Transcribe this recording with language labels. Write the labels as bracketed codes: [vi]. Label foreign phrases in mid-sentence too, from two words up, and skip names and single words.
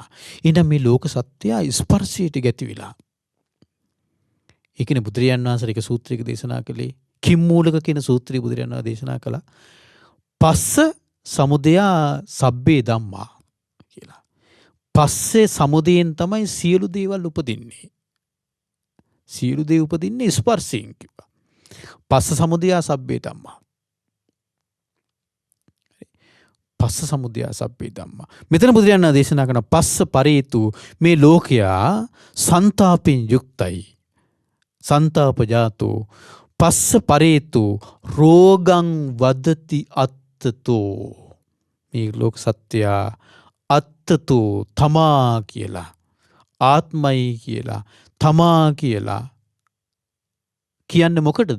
[si] එහෙනම් මේ ලෝක සත්‍යයා ස්පර්ශයට ගැති වෙලා. ඒකනේ බුදුරජාණන් වහන්සේ එක සූත්‍රයක දේශනා කළේ. කිම්මූලක කියන සූත්‍රය බුදුරජාණන් වහන්සේ දේශනා කළා. [pi] පස්ස සමුදයා සබ්බේ ධම්මා කියලා. [si] පස්සේ සමුදයෙන් තමයි සියලු දේවල් උපදින්නේ. සියලු දේ උපදින්නේ ස්පර්ශයෙන් කිව්වා. [pi] පස්ස සමුදයා සබ්බේ ධම්මා. පස්ස සමුදයා සබ්බේ ධම්මා. [si] මෙතන බුදුරජාණන් දේශනා කරන [pi] පස්ස පරේතු, [si] මේ ලෝකයා සන්තාපෙන් යුක්තයි. [pi] සන්තාපජාතෝ පස්ස පරේතු රෝගං වදති අත්තතෝ, [si] මේ ලෝක සත්‍යයා අත්තතෝ තමා කියලා, ආත්මයි කියලා, තමා කියලා කියන්නේ මොකටද?